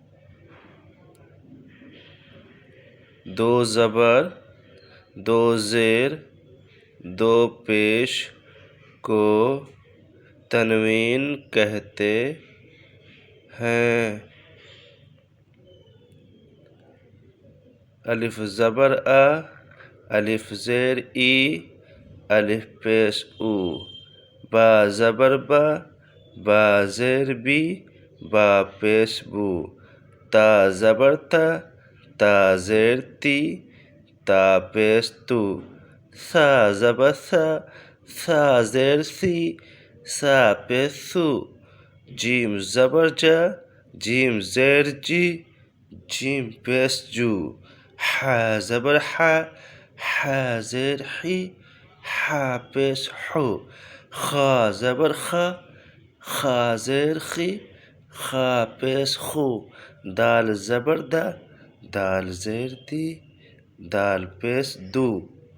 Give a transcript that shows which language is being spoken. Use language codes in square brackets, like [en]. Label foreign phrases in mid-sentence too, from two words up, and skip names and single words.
[ur] دو زبر دو زیر دو پیش کو تنوین کہتے ہیں۔ الف زبر آ، الف زیر ای، الف پیش او، با زبر با، با زیر بی، با پیش بو، تا زبر تا، تا زیر تی، تا پیش تو، سا زبر سا، سا زیر سی، سا پیش سو، جیم زبر جا، جیم زیر جی، جیم پیش جو، حا زبر حا، حا زیر حی، حا پیش حو، خا زبر خا، خا زیر خی، خا پیش خو، دال زبر دا، دال زیر دی، دال پیش دو۔